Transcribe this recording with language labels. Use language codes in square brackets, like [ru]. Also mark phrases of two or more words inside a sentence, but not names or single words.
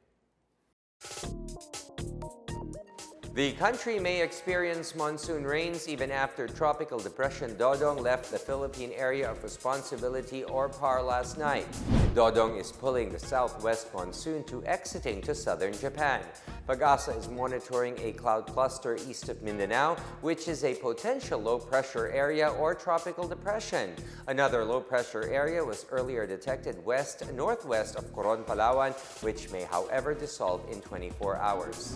[en] The country may experience monsoon rains even after Tropical Depression Dodong left the Philippine Area of Responsibility or PAR last night. Dodong is pulling the southwest monsoon to exiting to southern Japan. Pag-asa is monitoring a cloud cluster east of Mindanao, which is a potential low-pressure area or tropical depression. Another low-pressure area was earlier detected west-northwest of Coron, Palawan, which may, however, dissolve in 24 hours.